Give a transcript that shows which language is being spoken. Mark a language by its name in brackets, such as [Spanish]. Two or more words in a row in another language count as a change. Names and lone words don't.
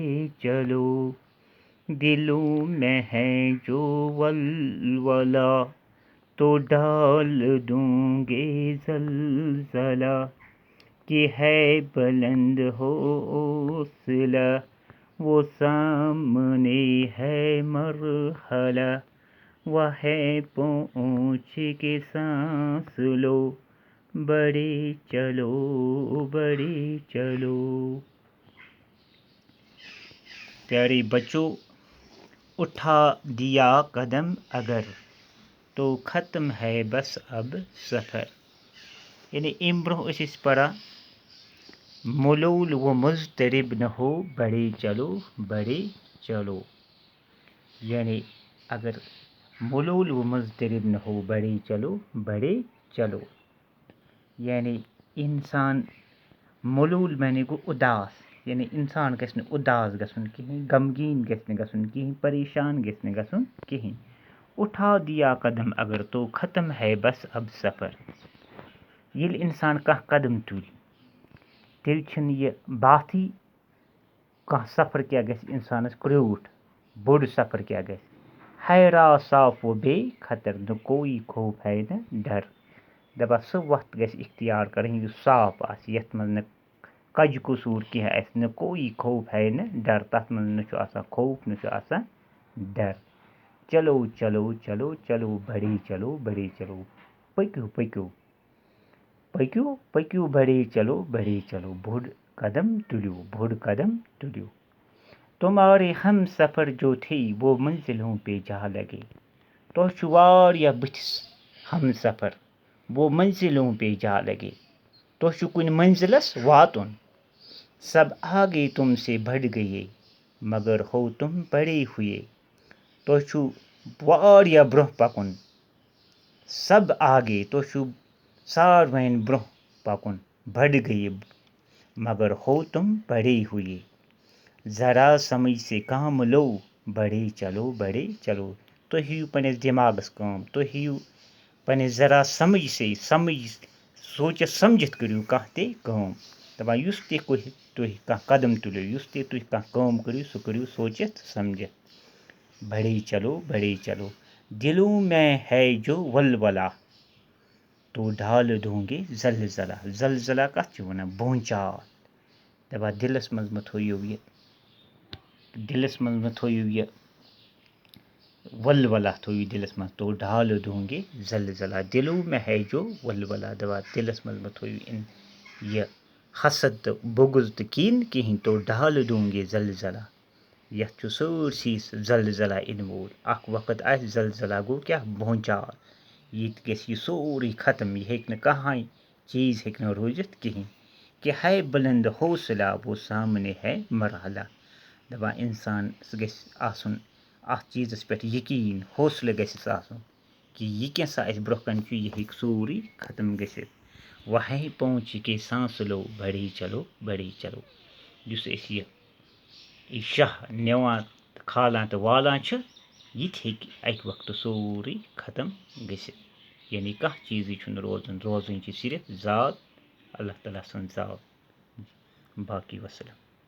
[Urdu] چلو، دلوں میں ہے جو ولولہ تو ڈال دوں گے زلزلہ، کہ ہے بلند حوصلہ وہ سامنے ہے مرحلہ، وہ ہے پہنچ کے سانس لو، بڑے چلو بڑے چلو. پیارے بچوں، اٹھا دیا قدم اگر تو ختم ہے بس اب سفر. [Kashmiri] یعنی امہِ برونٛہہ ٲسۍ أسۍ پران [Urdu] ملول و مضطرب نہ ہو بڑے چلو بڑے چلو. یعنی اگر ملول و مضطرب نہ ہو بڑے چلو بڑے چلو، یعنی انسان ملول [Kashmiri] معنی گوٚو [Urdu] اداس. [Kashmiri] یعنی انسان گژھِ نہٕ اداس گژھُن کِہیٖنۍ، غمگیٖن گژھِ نہٕ گژھُن کِہیٖنۍ، پریشان گژھِ نہٕ گژھُن کِہیٖنۍ. [Urdu] اٹھا دیا قدم اگر تو ختم ہے بس اب سفر. [Kashmiri] ییٚلہِ اِنسان کانٛہہ قدم تُلہِ تیٚلہِ چھِنہٕ یہِ باتھٕے کانٛہہ سفر کیٛاہ گژھِ اِنسانَس کرٛیوٗٹھ، بوٚڑ سفر کیٛاہ گژھِ. [Urdu] ہے راہ صاف و بے خطر، نہ کوئی خوف ہے نہ ڈر. [Kashmiri] دَپان سُہ وَتھ گژھِ اختیار کَرٕنۍ یُس صاف آسہِ، یَتھ منٛز نہٕ کَجہِ قصوٗر کینٛہہ آسہِ، [Urdu] نہ کوئی خوف ہے نہ ڈر. [Kashmiri] تَتھ منٛز نہ چھُ آسان خوف نہ چھُ آسان ڈر. [Urdu] چلو چلو چلو چلو بڑے چلو بڑے چلو، [Kashmiri] پٔکِو پٔکِو پٔکِو پٔکِو [Urdu] بڑے چلو بڑے چلو، [Kashmiri] بوٚڑ قدم تُلِو بوٚڑ قدم تُلِو، [Urdu] تمہارے ہم سفر جو تھے وہ منزلوں پہ جا لگے. [Kashmiri] تۄہہِ چھُ واریاہ بٕتھِس ہم سفر، [Urdu] وہ منزلوں پہ جا لگے. [Kashmiri] تۄہہِ چھُ کُنہِ منزلَس واتُن، [Urdu] سب آگے تم سے بڑھ گئے، مگر ہو تم پڑے ہوئے. [Kashmiri] تۄہہِ چھُ واریاہ برونٛہہ پکُن، [Urdu] سب آگے [Kashmiri] تۄہہِ چھُ ساروٕیَن برونٛہہ پکُن، [Urdu] بڑھ گئے مگر ہو تم پڑے ہوئے، ذرا سمجھ سے کام لو، بڑے چلو بڑے چلو. [Kashmiri] تُہۍ ہیٚیِو پنٛنِس دٮ۪ماغس کٲم، تُہۍ ہیٚیِو پنٛنِس [Urdu] ذرا سمجھ سے [Kashmiri] سوٗنٛچِتھ سمجھِتھ کٔرِو کانٛہہ تہِ کٲم. دَپان یُس تہِ تُہۍ کانٛہہ قدم تُلِو، یُس تہِ تُہۍ کانٛہہ کٲم کٔرِو، سُہ کٔرِو سوٗنٛچِتھ سمجھِتھ. [Urdu] بڑے چلو بڑے چلو. دلوں میں ہے جو ولولہ تو ڈھال دوں گے زلزلہ [Kashmiri] زلزلہ کَتھ چھِ وَنان بونٛچال دَپان دِلَس منٛز [Urdu] مہٕ تھٲیِو یہِ ولولہ تھٲیِو دِلَس منٛز تو ڈھال دوں گے زلزلہ دلوں میں ہے جو ولولہ [Kashmiri] دَپان دِلَس منٛز مہٕ تھٲیِو یہِ حسد تہٕ بغض تہٕ کِن کِہیٖنۍ [Urdu] تو ڈھال دوں گے زلزلہ [Kashmiri] یَتھ چھُ سٲرسٕے زلزلہ یِنہٕ وول اَکھ وقت آسہِ زلزلہ گوٚو کیٛاہ بونٛچال ییٚتہِ گژھِ یہِ سورُے ختم یہِ ہیٚکہِ نہٕ کٕہٕنۍ چیٖز ہیٚکہِ نہٕ روٗزِتھ کِہیٖنۍ [Urdu] کہ ہے بُلند حوصلہ وہ سامنے ہے [Kashmiri] مرحلہ دَپان اِنسانَس گژھِ آسُن اَتھ چیٖزَس پٮ۪ٹھ یقیٖن حوصلہٕ گژھٮ۪س آسُن کہِ یہِ کینٛژھا اَسہِ برونٛہہ کَنہِ چھُ یہِ ہیٚکہِ سورُے ختم گٔژھِتھ [Urdu] وہیں پہنچ کے سانس لو بڑھی چلو [Kashmiri] یُس أسۍ یہِ شاہ نِوان تہٕ کھالان تہٕ والان چھِ یہِ تہِ ہیٚکہِ اَکہِ وقتہٕ سورُے ختم گٔژھِتھ یعنی کانٛہہ چیٖزٕے چھُنہٕ روزُن چھِ صرف ذات اللہ تعالیٰ سٕنٛز ذات باقی وسلام